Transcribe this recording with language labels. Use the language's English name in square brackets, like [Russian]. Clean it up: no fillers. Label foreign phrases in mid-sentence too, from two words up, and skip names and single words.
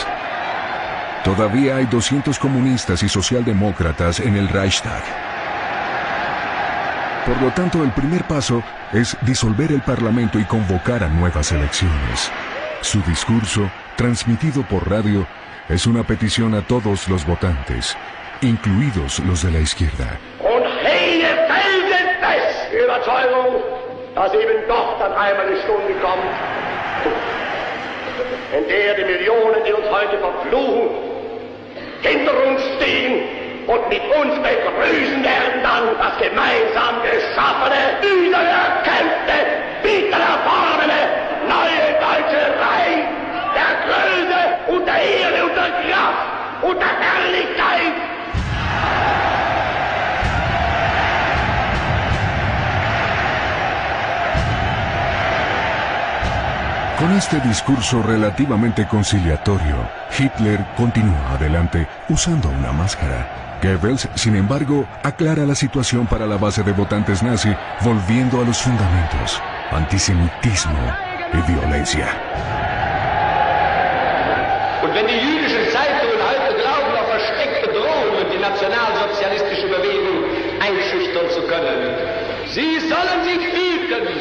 [Spanish] Todavía hay 200 comunistas y socialdemócratas en el Reichstag. Por lo tanto, el primer paso es disolver el Parlamento y convocar a nuevas elecciones. Su discurso, transmitido por radio, es una petición a todos los votantes, incluidos los de la izquierda. [German] Und hege felsenfest die Überzeugung, dass eben doch dann einmal die Stunde kommt, in der die Millionen, die uns heute verfluchen, hinter uns stehen und mit uns begrüßen werden dann das gemeinsam geschaffene, wiedererkämpfte, wiedererworbene, neue deutsche Reich der Größe und der Ehre und der Kraft und der Herrlichkeit. [Spanish] Con este discurso relativamente conciliatorio, Hitler continúa adelante usando una máscara. Goebbels, sin embargo, aclara la situación para la base de votantes nazi, volviendo a los fundamentos: antisemitismo y violencia. [German] Und wenn die jüdischen Zeitungen heute glauben, auf versteckte Drohungen die nationalsozialistische Bewegung einschüchtern zu können, sie sollen sich hüten.